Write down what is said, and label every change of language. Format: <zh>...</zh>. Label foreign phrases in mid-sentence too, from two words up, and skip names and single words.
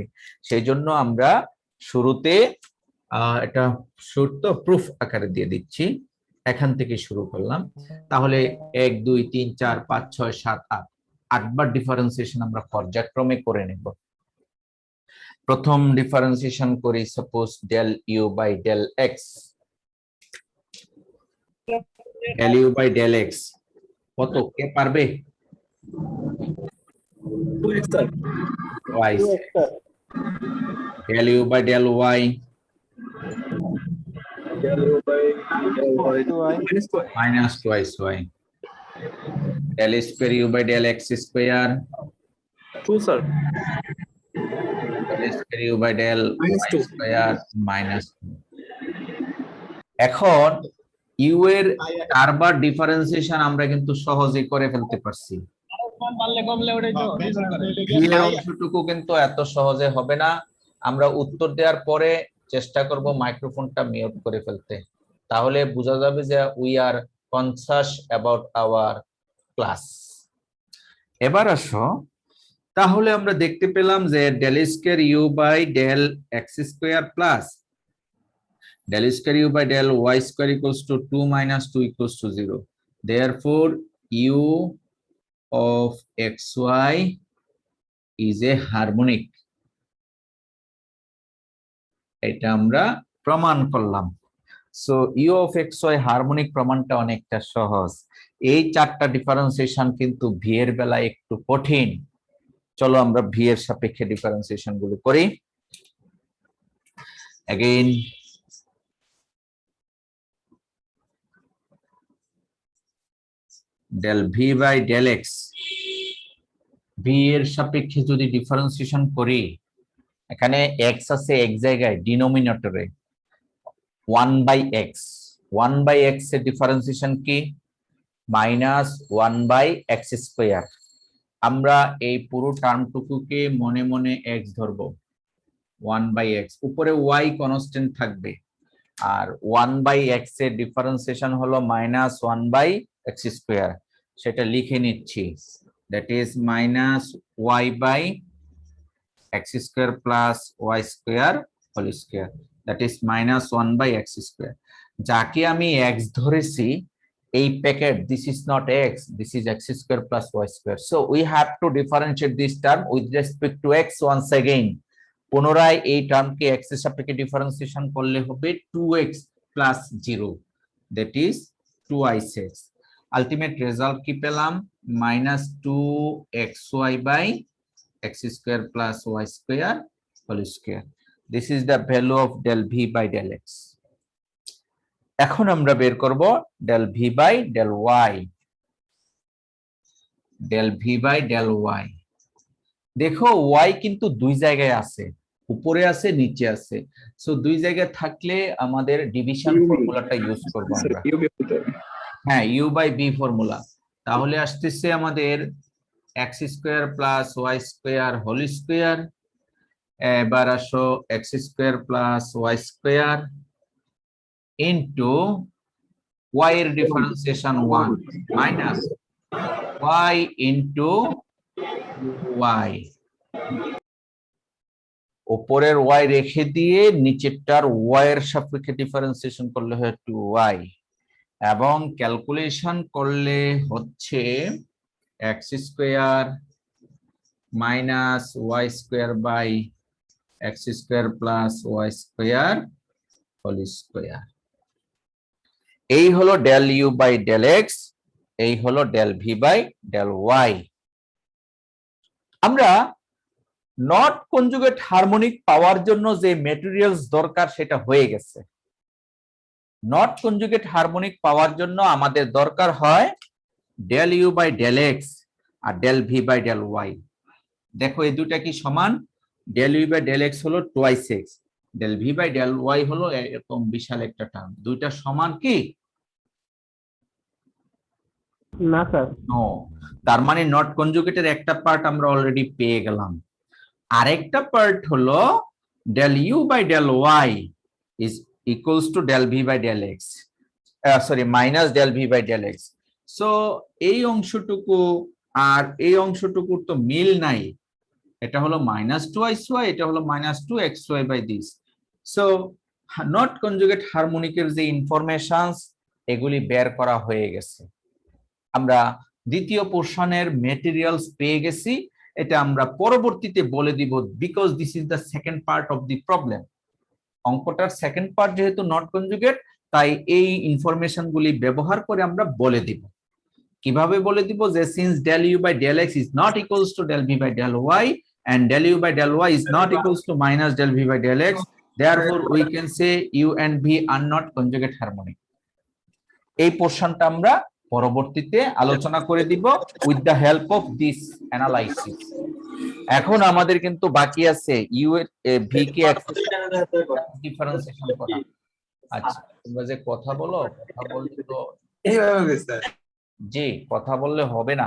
<bn>সেই জন্য আমরা শুরুতে এটা শর্ত প্রুফ আকারে দিয়ে দিচ্ছি। এখান থেকে শুরু করলাম, তাহলে 1 2 3 4 5 6 7 8 8বার ডিফারেন্সিয়েশন আমরা পর্যায়ক্রমে করে নেব। প্রথম ডিফারেন্সিয়েশন করি,</bn> <en>suppose del u by del x, del u by del x</en> <bn>কত কে পারবে?</bn> <en>2x sir. y, del u by del y Del u by del y minus twice y, del square u by del x square, 2 sir. del square u by del Minus y 2. square minus 2.</en> <bn>এখন u এর চারবার ডিফারেন্সিয়েশন আমরা কিন্তু সহজেই করে ফেলতে পারছি। v এর অংশটুকু কিন্তু এত সহজে হবে না। আমরা উত্তর দেওয়ার পরে চেষ্টা করব মাইক্রোফোনটা মিউট করে ফেলতে, তাহলে বোঝা যাবে যে</bn> <en>we are conscious about our class.</en> <bn>এবার আসো, তাহলে আমরা দেখতে পেলাম যে</bn> <en>del square u by del x square plus del square u by del y square equals to 2 minus 2 equals to 0. Therefore, u of xy is a harmonic.</en> <bn>এটা আমরা প্রমাণ করলাম।</bn> <en>so u of xy harmonic</en> <bn>প্রমাণটা অনেকটা সহজ। এই চারটা ডিফারেন্সিয়েশন কিন্তু v এর বেলায় একটু কঠিন। চলো আমরা v এর সাপেক্ষে ডিফারেন্সিয়েশন গুলো করি।</bn> <en>Again, del v by del x,</en> <bn>v এর সাপেক্ষে যদি ডিফারেন্সিয়েশন করি, এখানে x আছে এক জায়গায় ডিনোমিনেটরে</bn> <en>1 by x, 1 by x</en> <bn>এর ডিফারেন্সিয়েশন কি?</bn> <en>minus 1 by x square.</en> <bn>আমরা এই পুরো টার্মটুকুকে মনে মনে x ধরবো,</bn> <en>1 by x,</en> <bn>উপরে y কনস্ট্যান্ট থাকবে, আর</bn> <en>1 by x</en> <bn>এর ডিফারেন্সিয়েশন হলো</bn> <en>minus 1 by x square,</en> <bn>সেটা লিখে নিচ্ছি,</bn> <en>that is minus y by x square plus y square whole square, that is minus 1 by x square.</en> <bn>যাকে আমি x ধরেছি, এই প্যাকেট,</bn> <en>this is not x, this is x square plus y square. So we have to differentiate this term with respect to x once again.</en> <bn>পুনরায় এই টার্মকে x এর সাপেক্ষে ডিফারেন্সিয়েশন করলে হবে</bn> <en>2x plus 0, that is 2x. ultimate result</en> <bn>কি পেলাম?</bn> <en>minus 2xy by x square plus y square whole square. This is the value of del v by del x.</en> <bn>এখন আমরা বের করব</bn> <en>del v by del y. del v by del y.</en> <bn>দেখো y কিন্তু দুই জায়গায় আছে, উপরে আছে নিচে আছে। সো দুই জায়গায় থাকলে আমাদের ডিভিশন ফর্মুলাটা ইউজ করব আমরা। হ্যাঁ,</bn> <en>u by b</en> <bn>ফর্মুলা। তাহলে আসতেছে আমাদের</bn> <en>x square plus y square whole square,</en> <bn>এবার আসো</bn> <en>x square plus y square into y</en> <bn>এর ডিফারেন্সিয়েশন</bn> <en>1 minus y into y,</en> <bn>উপরের y রেখে দিয়ে নিচেরটার y এর সাপেক্ষে ডিফারেন্সিয়েশন করলে হয় 2y, এবং ক্যালকুলেশন করলে হচ্ছে</bn> <en>x square minus y square by x square plus y square whole square.</en> <bn>এই হলো</bn> <en>del u by del x,</en> <bn>এই হলো</bn> <en>del v by del y.</en> <bn>আমরা</bn> <en>not conjugate harmonic</en> <bn>পাওয়ার জন্য যে ম্যাটেরিয়ালস দরকার সেটা হয়ে গেছে।</bn> <en>not conjugate harmonic</en> <bn>পাওয়ার জন্য আমাদের দরকার হয়</bn> <en>del u by del x</en> <bn>আর</bn> <en>del v by del y.</en> <bn>দেখো এই দুটা কি সমান?</bn> <en>del u by del x</en> <bn>হলো</bn> <en>twice x, del v by del y</en> <bn>হলো এরকম বিশাল একটা টার্ম। দুইটা সমান কি? না স্যার। নো, তার মানে নট কনজুগেটের একটা পার্ট আমরা অলরেডি পেয়ে গেলাম। আরেকটা পার্ট হলো</bn> <en>del u by del y is equals to del v by del x, sorry minus del v by del x.</en> <bn>সো এই অংশটুকু আর এই অংশটুকুর তো মিল নাই, এটা হলো মাইনাস 2xy, এটা হলো</bn> <en>minus 2xy by this.</en> <bn>সো</bn> <en>not conjugate</en> <bn>হারমোনিকের যে ইনফরমেশনস এগুলি বের করা হয়ে গেছে। আমরা দ্বিতীয় পোরশনের ম্যাটেরিয়ালস পেয়ে গেছি এটা আমরা পরবর্তীতে বলে দিব,</bn> <en>because this is the second part of the problem.</en> <bn>অঙ্কটার</bn> <en>second part</en> <bn>যেহেতু</bn> <en>not conjugate,</en> <bn>তাই এই ইনফরমেশন গুলি ব্যবহার করে আমরা বলে দিব। কিভাবে বলে দিব? যে</bn> <en>since del u by del x is not equals to del v by del y and del u by del y is not equals to minus del v by del x, therefore we can say u and v are not conjugate harmonic.</en> <bn>এই পোরশনটা আমরা পরবর্তীতে আলোচনা করে দিব</bn> <en>with the help of this analysis.</en> <bn>এখন আমাদের কিন্তু বাকি আছে ইউ এর ভি কে ডিফারেন্সিয়েশন করা। আচ্ছা, তোমরা যে কথা বলো, কথা বলতে তো জি কথা বললে হবে না।</bn>